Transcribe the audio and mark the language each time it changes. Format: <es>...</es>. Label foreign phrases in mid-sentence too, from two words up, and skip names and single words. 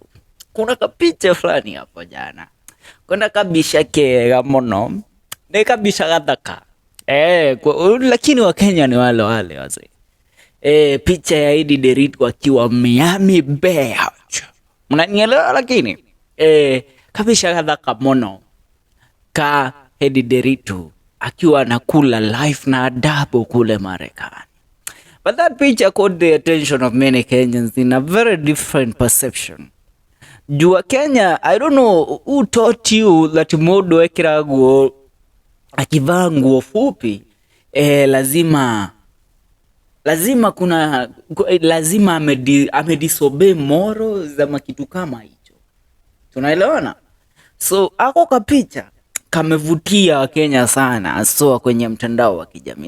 <sw>Kuna kapicha fulani hapo jana, kuna</sw> <ki>kabisha kega mono,</ki> <sw>ni</sw> <ki>kabisha gathaka</ki> <sw>lakini wa Kenya ni wale wale wazee. Picha ya Edday Nderitu akiwa Miami Beach, mnanielewa? Lakini</sw> <ki>kabisha gathaka mono ka</ki> <sw>Edday Nderitu akiwa anakula life na adabu kule Marekani.</sw> <en>But that picture caught the attention of many Kenyans in a very different perception.</en> <sw>Jua Kenya,</sw> <en>I don't know who taught you that</en> <ki>modo ekira nguo</ki> <sw>akivaa nguo fupi lazima amedisobey morals za kitu kama hicho. Tunaelewana? So ako kapicha kamevutia Wakenya sana, so kwenye mtandao wa kijamii.</sw>